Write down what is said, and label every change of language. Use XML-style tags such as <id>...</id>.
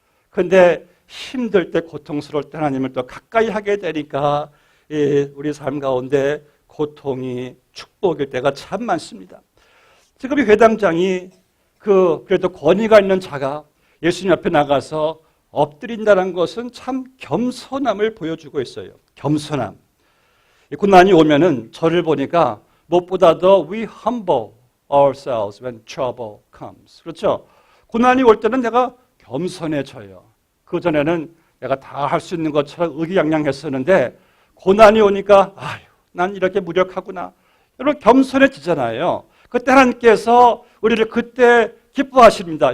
<ko>근데 힘들 때, 고통스러울 때 하나님을 더 가까이 하게 되니까 우리 삶 가운데 고통이 축복일 때가 참 많습니다. 지금 이 회당장이 그래도 권위가 있는 자가 예수님 앞에 나가서 엎드린다는 것은 참 겸손함을 보여주고 있어요. 겸손함. 고난이 오면은 저를 보니까 무엇보다도</ko> <en>we humble ourselves when trouble comes.</en> <ko>그렇죠? 고난이 올 때는 내가 겸손해져요. 그 전에는 내가 다 할 수 있는 것처럼 의기양양했었는데 고난이 오니까 아유, 난 이렇게 무력하구나. 여러분 겸손해지잖아요. 그때 하나님께서 우리를 그때 기뻐하십니다.</ko>